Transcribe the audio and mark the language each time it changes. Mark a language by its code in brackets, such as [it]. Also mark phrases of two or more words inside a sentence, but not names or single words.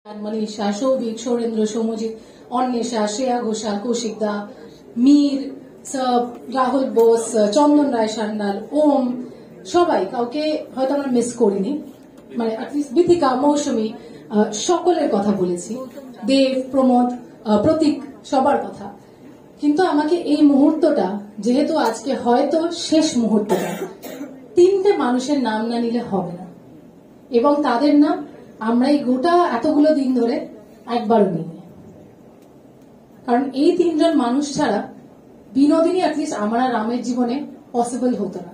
[bn] मनीषा, शौविक, सौरेंद्र, सौमजित, अन्वेषा, श्रेया घोषाल, कौशिक दा, मीर, রাহুল বোস, চন্দন রায় সান্যাল, ওম, সবাই কাউকে হয়তো আমরা মিস করিনি, মানে বিথিকা, মৌসুমী, সকলের কথা বলেছি, দেব, প্রমোদ, প্রতীক, সবার কথা। কিন্তু আমাকে এই মুহূর্তটা, যেহেতু আজকে হয়তো শেষ মুহূর্তটা, তিনটে মানুষের নাম না নিলে হবে না, এবং তাদের নাম আমরা এই গোটা এতগুলো দিন ধরে একবারও নিই, কারণ এই তিনজন মানুষ ছাড়া বিনোদিনী অ্যাটলিস্ট আমার আর রামের জীবনে পসিবল হতো না।